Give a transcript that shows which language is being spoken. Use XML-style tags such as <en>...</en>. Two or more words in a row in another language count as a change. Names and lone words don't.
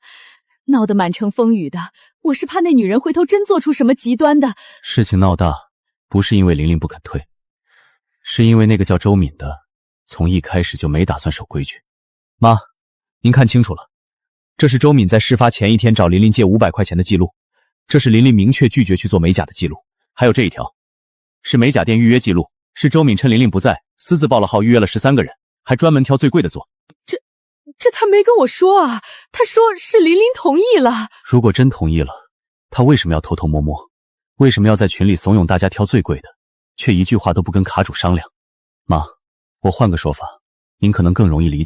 <zh>鬧得滿城風雨的，我是怕那女人回頭真做出什麼極端的事情鬧大，不是因為琳琳不肯退，是因為那個叫周敏的從一開始就沒打算守規矩。媽，您看清楚了，這是周敏在事發前一天找琳琳借500 塊錢的記錄，這是琳琳明確拒絕去做美甲的記錄，還有這一條是美甲店預約記錄，是周敏趁琳琳不在私自報了號，預約了13個人，還專門挑最貴的做。這他沒跟我說啊，他說是琳琳同意了。如果真同意了，他為什麼要偷偷摸摸？為什麼要在群裡慫恿大家挑最貴的，卻一句話都不跟卡主商量？媽，我換個說法，您可能更容易理解。</zh>